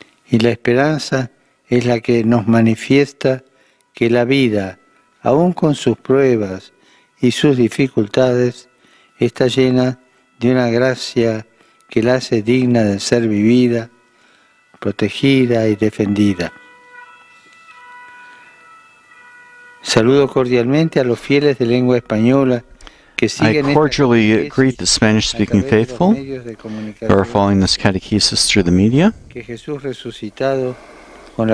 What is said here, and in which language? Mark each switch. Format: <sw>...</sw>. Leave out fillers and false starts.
<es>Y la esperanza es la que nos manifiesta que la vida, aun con sus pruebas y sus dificultades, está llena de una gracia que la hace digna de ser vivida, protegida y defendida. Saludo cordialmente a los fieles de lengua española que siguen</es> <en>I cordially greet the Spanish-speaking faithful who are following this catechesis through the media.</en> <es>Que Jesús resucitado con la</es>